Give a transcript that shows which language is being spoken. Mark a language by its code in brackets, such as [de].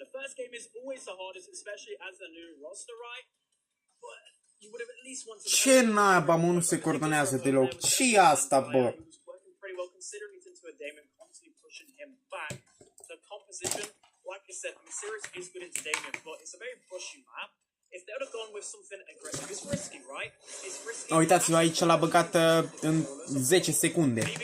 [en] The first game is always the hardest, especially as a new roster, right? But you would have at least wanted. [ro] Ce naiba, mă, nu se coordonează deloc. Ce asta, bă? [en] Pretty well considering it's into a Damon, constantly pushing him back. The composition, like I said, I mean, Sirius is good into Damon, but it's a very pushy map. If they would have gone with something aggressive, it's risky, right? It's risky. [ro] Uitați-vă, aici l-a băgat în 10 secunde.